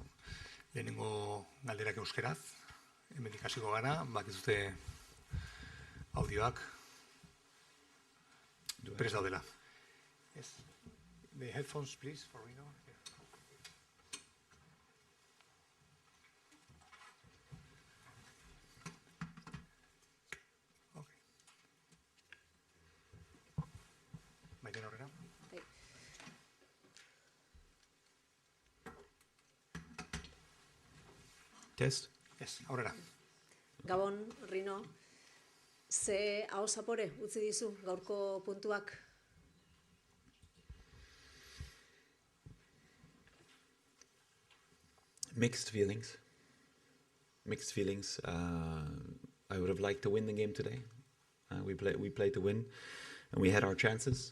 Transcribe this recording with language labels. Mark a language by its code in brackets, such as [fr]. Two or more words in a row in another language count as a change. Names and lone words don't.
[eu] Lehenengo galderak euskeraz, hemendik hasiko gara, bakizute audioak prest daudela. [en] Yes. The headphones, please, for Rino. Okay. [eu] Maite aurrera. [en] Test? [eu] Yes, aurrera. Gabon, Rino, ze hau zapore utzi dizu gaurko puntuak? [en] Mixed feelings. Mixed feelings. I would have liked to win the game today. We played to win, and we had our chances.